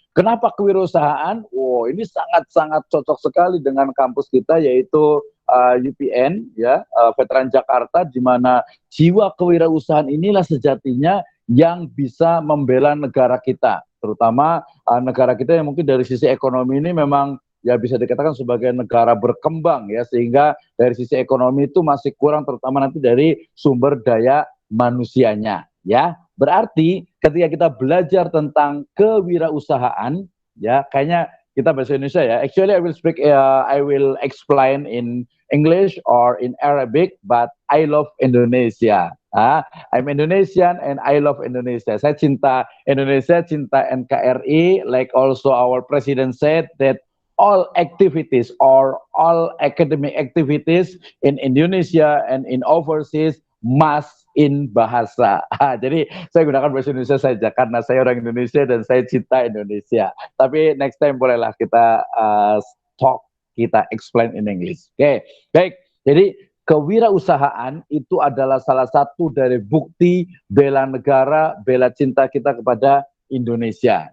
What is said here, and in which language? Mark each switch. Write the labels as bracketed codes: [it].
[id] Kenapa kewirausahaan? Wow, ini sangat-sangat cocok sekali dengan kampus kita yaitu UPN, ya, Veteran Jakarta, di mana jiwa kewirausahaan inilah sejatinya yang bisa membela negara kita, terutama negara kita yang mungkin dari sisi ekonomi ini memang ya bisa dikatakan sebagai negara berkembang, ya, sehingga dari sisi ekonomi itu masih kurang, terutama nanti dari sumber daya manusianya, ya. Berarti ketika kita belajar tentang kewirausahaan, ya kayaknya kita bahasa Indonesia ya. [en] Actually I will explain in English or in Arabic, but I love Indonesia. I'm Indonesian and I love Indonesia. [id] Saya cinta Indonesia, cinta NKRI. [en] Like also our president said that all activities or all academic activities in Indonesia and in overseas must in bahasa. [id] Jadi saya gunakan bahasa Indonesia saja karena saya orang Indonesia dan saya cinta Indonesia. Tapi next time bolehlah kita kita [en] explain in English. [id] Oke, baik. Jadi kewirausahaan itu adalah salah satu dari bukti bela negara, bela cinta kita kepada Indonesia.